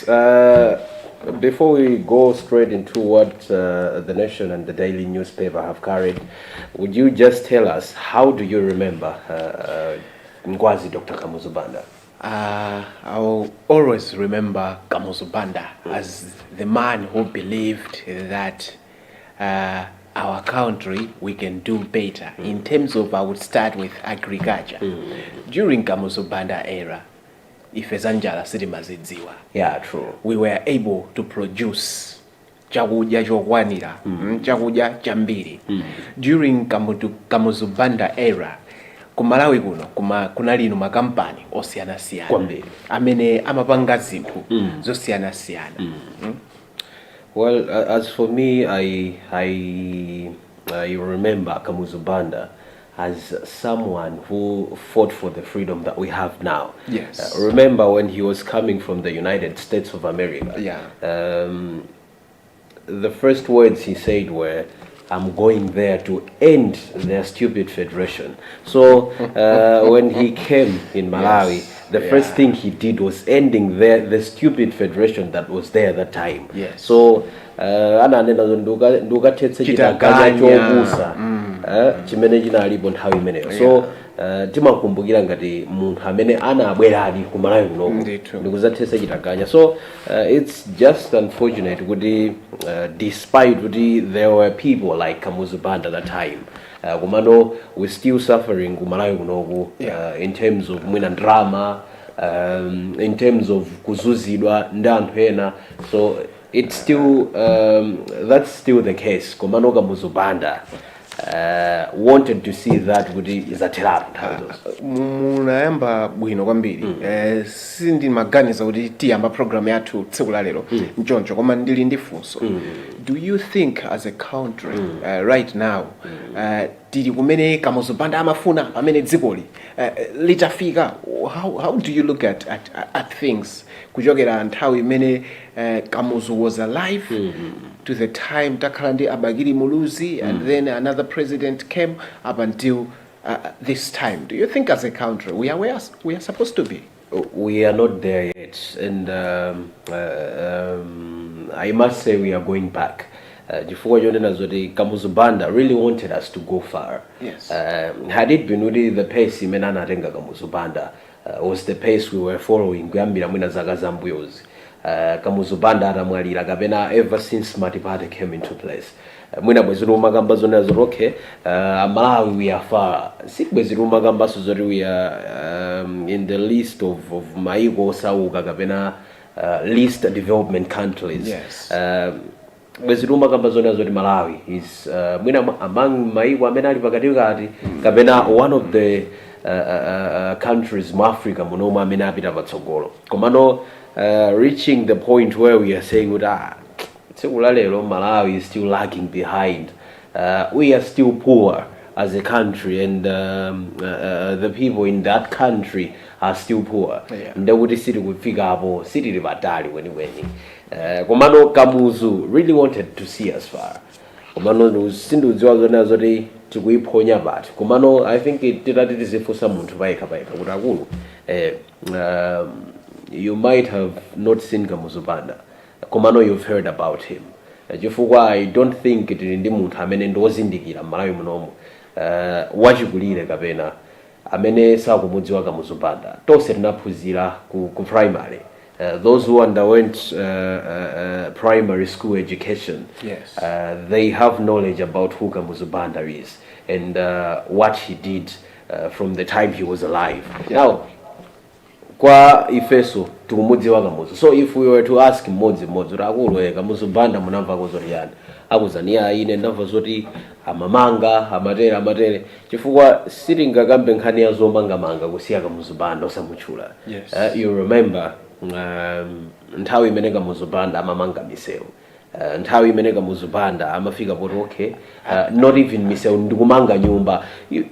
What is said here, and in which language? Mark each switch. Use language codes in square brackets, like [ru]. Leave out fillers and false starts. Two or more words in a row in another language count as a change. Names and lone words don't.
[en] Before we go straight into what the Nation and the Daily newspaper have carried, would you just tell us how do you remember Ngwazi Dr. Kamuzu Banda? I'll always remember Kamuzu Banda as the man who believed that our country, we can do better. In terms of, I would start with agriculture. During Kamuzu Banda era, [ny] ife zanjala sitimazidziwa. [en] Yeah, true. We were able to produce [ny] chakudya chokwanira, chakudya chambiri. [en] During Kamuzu Banda era, [ny] kumalawi kuno kunali makampani osiyana-siyana Kwambiri. amene amapanga zinthu zosiyana-siyana. [en] Well, as for me, I remember Kamuzu Banda as someone who fought for the freedom that we have now. Yes. Remember when he was coming from the United States of America? Yeah. The first words he said were, "I'm going there to end their stupid federation." So when he came in Malawi, the first thing he did was ending the stupid federation that was there at that time. Yes. [ny] So ananena ndukathetsa chitaganya chokusa chimene chinalipo nthawi imeneyo. So timakumbukira ngati munthu amene anabweradi ku Malawi kuno ndikuzathetsa chitaganya. [en] So it's just unfortunate kuti despite kuti there were people like Kamuzu Banda at that time, kumano we're still suffering [ny] ku Malawi kunoku [en] in terms of mwina drama, in terms of [ny] kuzuzidwa ndi anthu ena. [en] So it's still that's still the case. [ny] Komano Kamuzu Banda [en] wanted to see that [ny] kuti izatheratu. Munayamba bwino kwambiri. Sindimaganiza kuti tiyamba program yathu tsiku la lero nchoncho koma ndili ndi funso. [en] Do you think as a country right now [ny] tili kumene Kamuzu Banda amafuna pamene dzikoli litafika? [en] How do you look at things [ny] kuchokera nthawi imene [en] Kamuzu was alive to the time [ny] takhala ndi Abagiri Muluzi [en] and then another president came up until this time? Do you think as a country we are where we are supposed to be? We are not there yet, and I must say we are going back. [ny] Chifukwa chonena zoti Kamuzu Banda [en] really wanted us to go far. Yes. Had it been really the pace [ny] imene anatenga [en] Kamuzu Banda was the pace we were following [ny] kuyambira mwina zaka zambuyozi. Kamuzu Banda atamwalira kapena [en] ever since Smart Party came into place. [ny] Mwina bweziri umakamba zonena zoti okay, Malawi [en] we are far. [ny] Sibweziri umakambaso zoti [en] we are in the list of [ny] maiko osauka kapena [en] least development countries. Yes. [ny] Bweziruma kamba zonena zoti Malawi is mwina among maiko amene ali pakatikati kapena [en] one of the countries [ny] mu Africa munomwe amene apita patsogolo. [en] Komano reaching the point where we are saying that [ny] tsiku la lero [en] Malawi is still lagging behind. We are still poor as a country, and the people in that country are still poor. [ny] Ndekuti siti kufika apo sitili patali kwenikweni. [en] Komano Kamuzu really wanted to see us far. [ny] Komano sindidziwa zonena zoti tikuiphonya bati. Komano [en] I think [ny] titati tizifunsa munthu payekha kuti akulu [en] you might have not seen [ny] Kamuzu Banda. [en] Komano you've heard about him. [ny] Chifukwa [en] I don't think [ny] tili ndi munthu amene ndozindikira Malawi munomu wachikulire kapena amene sakumudziwa Kamuzu Banda. Tonse tinaphunzira ku primary. [en] Those who underwent primary school education, yes, they have knowledge about who Kamuzu Banda is and what he did from the time he was alive. Now, [ny] kwa ifeso tukumudziwa Kamuzu. [en] So if we were to ask [ny] mmodzi akulu Kamuzu Banda munamva kozoti yani, akuzania ine ndamva zoti amamanga amatere chifukwa sitingakambe nkhani ya zomangamanga kusiya Kamuzu Banda osamutchula. [en] Yes. You remember [ny] nthawi imene Kamuzu Banda amamanga misewu, nthawi imene Kamuzu Banda amafika poti okay, [en] not even [ny] misewu ndikumanga nyumba.